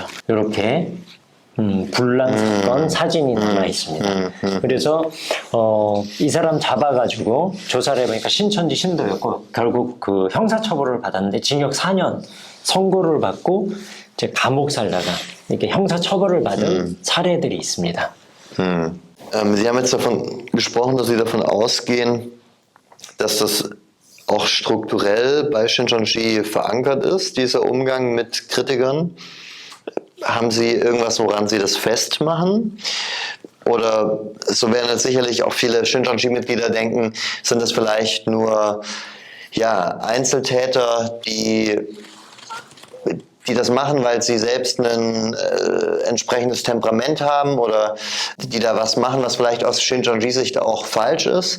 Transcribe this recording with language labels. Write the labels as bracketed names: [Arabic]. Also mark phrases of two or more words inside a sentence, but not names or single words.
[Korean] 이렇게 불난 사건 사진이 남아 있습니다. 그래서 이 사람 잡아가지고 조사를 해보니까 신천지 신도였고 결국 그 형사처벌을 받았는데 징역 4년 선고를 받고 이제 감옥 살다가 이렇게 형사처벌을 받은 사례들이 있습니다. [German] Sie haben jetzt davon gesprochen, dass Sie davon ausgehen, dass das auch strukturell bei Shincheonji verankert ist, dieser Umgang mit Kritikern. Haben Sie irgendwas, woran Sie das festmachen? Oder so werden jetzt sicherlich auch viele Shincheonji-Mitglieder denken, sind das vielleicht nur Einzeltäter, die das machen, weil sie selbst ein entsprechendes Temperament haben oder die da was machen, was vielleicht aus Shincheonji-Sicht auch falsch ist.